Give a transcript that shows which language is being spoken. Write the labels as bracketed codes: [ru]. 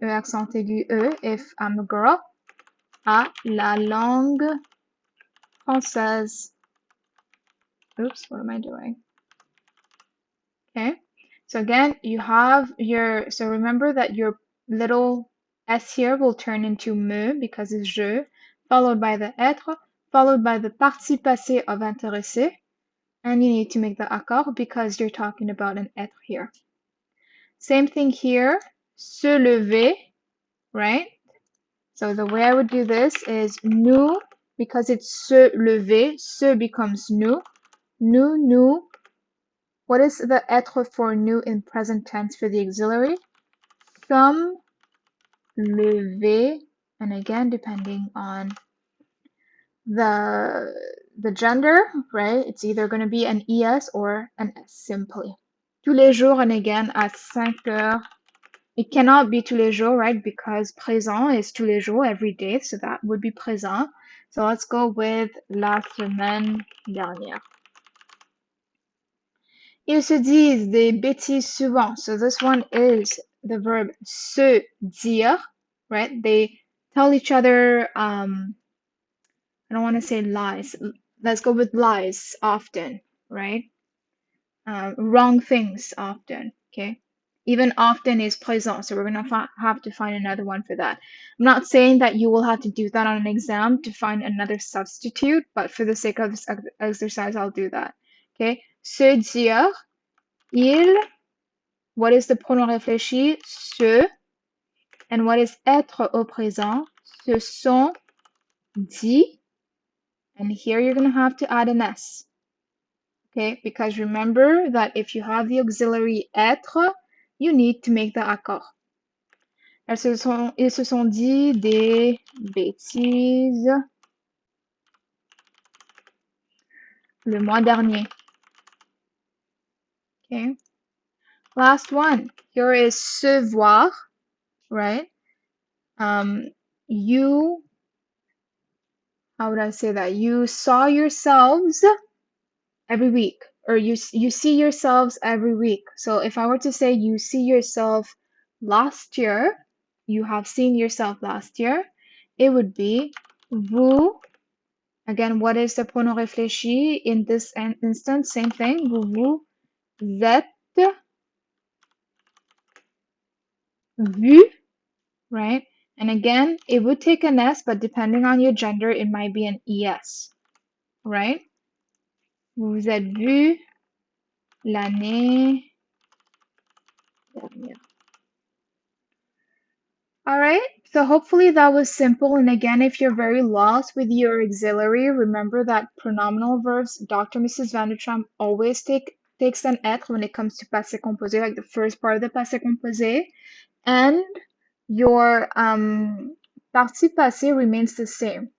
[fr] E accent aigu E, [en] if I'm a girl, [fr] à la langue française. [en] Oops, what am I doing? Okay, so again, you have your, so remember that your little S here will turn into me because it's je, followed by the être, followed by the participe passé of intéressé, and you need to make the accord because you're talking about an être here. Same thing here, se lever, right? So the way I would do this is nous, because it's se lever, se becomes nous, nous. What is the être for nous in present tense for the auxiliary? Sommes levés, and again, depending on the gender, right? It's either going to be an ES or an S simply. [fr] Tous les jours, [en] and again, at [fr] 5 heures. [en] It cannot be [fr] tous les jours, [en] right? Because présent is [fr] tous les jours, [en] every day, so that would be présent. So let's go with [fr] la semaine dernière. Ils se disent des bêtises souvent. [en] So this one is the verb se dire, right? They tell each other, I don't want to say lies. Let's go with lies often, right? Wrong things often, okay? Even often is présent, so we're going to have to find another one for that. I'm not saying that you will have to do that on an exam to find another substitute, but for the sake of this exercise, I'll do that. Okay? Se dire, il, what is the pronom réfléchi? Se. And what is [fr] être au présent? Se sont dit. [en] And here you're going to have to add an S. Okay? Because remember that if you have the auxiliary être, you need to make the accord. [fr] Ils se sont dit des bêtises le mois dernier. [en] Okay. Last one. Here is se voir, right? You, how would I say that? You saw yourselves every week, or you see yourselves every week. So if I were to say you see yourself last year, you have seen yourself last year, it would be vous. Again, what is the pronom réfléchi? In this instance, same thing. [fr] Vous êtes vu, [en] right? And again, it would take an S, but depending on your gender, it might be an ES, right? [fr] Vous vous êtes vu l'année dernière. [en] All right, so hopefully that was simple. And again, if you're very lost with your auxiliary, remember that pronominal verbs, Dr. Mrs. Vandertramp always takes an être when it comes to passé composé, like the first part of the passé composé. And your participe passé remains the same.